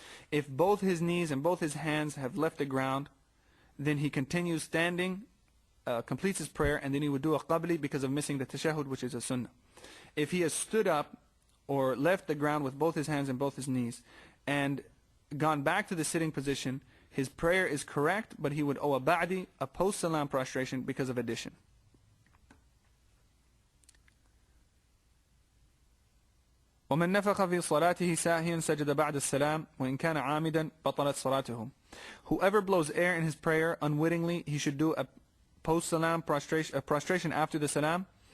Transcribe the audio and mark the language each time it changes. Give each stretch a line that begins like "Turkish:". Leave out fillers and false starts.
English: If both his knees and both his hands have left the ground, then he continues standing, completes his prayer, and then he would do a qabli because of missing the tashahhud, which is a sunnah. If he has stood up or left the ground with both his hands and both his knees and gone back to the sitting position, his prayer is correct, but he would owe a ba'di, a post-salam prostration, because of addition.
Arabic: ومن نفخ في صلاته ساهيا سجد بعد السلام وإن كان عامدا بطلت صلاته.
English: Whoever blows air in his prayer unwittingly, he should do a post-salam prostration after the salam.